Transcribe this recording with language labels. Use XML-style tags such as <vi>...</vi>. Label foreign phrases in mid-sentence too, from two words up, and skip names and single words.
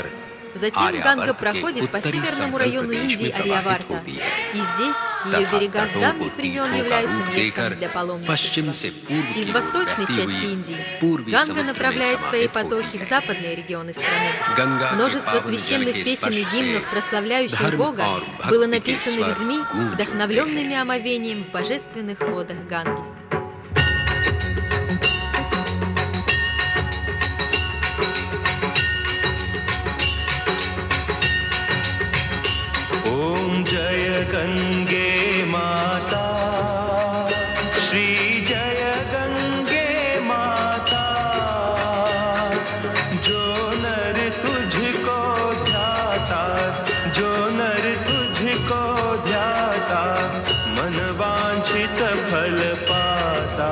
<ru>Затем Ганга проходит по северному району Индии Арьяварта, и здесь ее берега с давних времен являются местом для паломничества. Из восточной части Индии Ганга направляет свои потоки в западные регионы страны. Множество священных песен и гимнов, прославляющих Бога, было написано людьми, вдохновленными омовением в божественных водах Ганги.</ru> <hi>ओम जय गंगे माता, श्री जय गंगे माता। जो नर तुझको ध्याता, जो नर तुझको ध्याता, मन वांछित फल पाता।</hi>